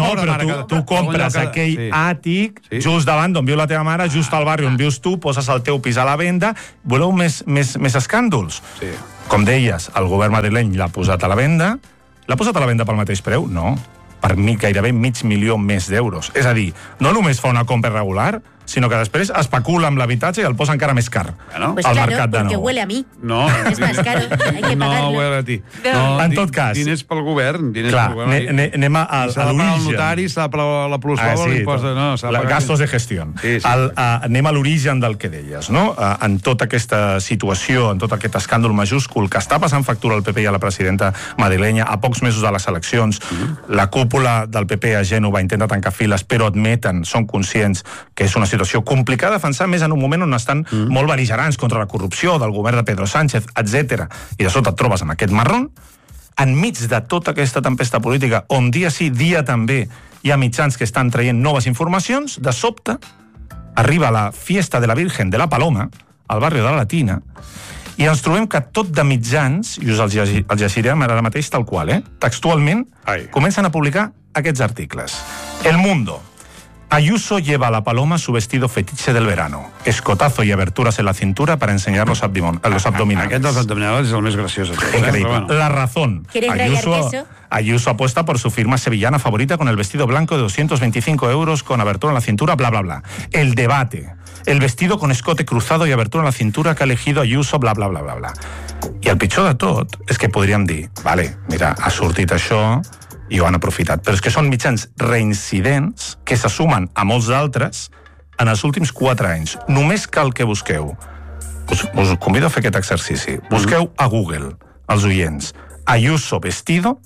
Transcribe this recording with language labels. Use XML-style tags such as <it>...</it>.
<ca>però tu compres aquell àtic just davant d'on viu la teva mare, just al barri on vius tu, poses el teu pis a la venda. Voleu més escàndols? Sí. Com deies, el govern madrileny l'ha posat a la venda. L'ha posat a la venda pel mateix preu? No. Per mi, gairebé 500.000 més d'euros. És a dir, no només fa una compra regular, sinó que després especula amb l'habitatge i el posa encara més car.</ca> <es>Bueno, pues al mercat claro,</es> <ca>de nou.</ca> <es>Pues claro, porque huele a mi. No. Es más caro, hay que pagarlo. No huele a ti. No,</es> <ca>en tot cas. Diners pel govern. Diners clar, pel govern. Anem a l'origen. S'ha de pagar el notari, s'ha de pagar la plusvàlua, ah, sí, li posa... No, gastos de gestió. Sí, sí. Anem a l'origen del que deies, no? En tota aquesta situació, en tot aquest escàndol majúscul que està passant factura al PP i a la presidenta madrilenya a pocs mesos de les eleccions, la cúpula del PP a Gènova intenta tancar files, però admeten, són conscients que és una situació complicada defensar, més en un moment on estan molt beligerants contra la corrupció del govern de Pedro Sánchez, etc. I de sota et trobes en aquest marrón, enmig de tota aquesta tempesta política, on dia sí, dia també, hi ha mitjans que estan traient noves informacions, de sobte arriba la Fiesta de la Virgen de la Paloma, al barri de la Latina, i ens trobem que tot de mitjans, i us els llegirem ara mateix tal qual, textualment, ai, comencen a publicar aquests articles. El Mundo.</ca> <es>Ayuso lleva a la paloma su vestido fetiche del verano. Escotazo y aberturas en la cintura para enseñar los abdominales.</es> <ca>Aquest dels abdominales és el més graciós. Increïble. La razón.</ca> <es>Ayuso apuesta por su firma sevillana favorita con el vestido blanco de 225 euros con abertura en la cintura, bla, bla, bla. El debate. El vestido con escote cruzado y abertura en la cintura que ha elegido Ayuso, bla, bla, bla, bla, bla.</es> <ca>I el pitjor de tot és que podríem dir, vale, mira, ha sortit això... i ho han aprofitat. Però és que són mitjans reincidents que se sumen a molts d'altres en els últims 4 anys. Només cal que busqueu... Us convido a fer aquest exercici. Busqueu a Google, els oients, Ayuso vestido,</ca>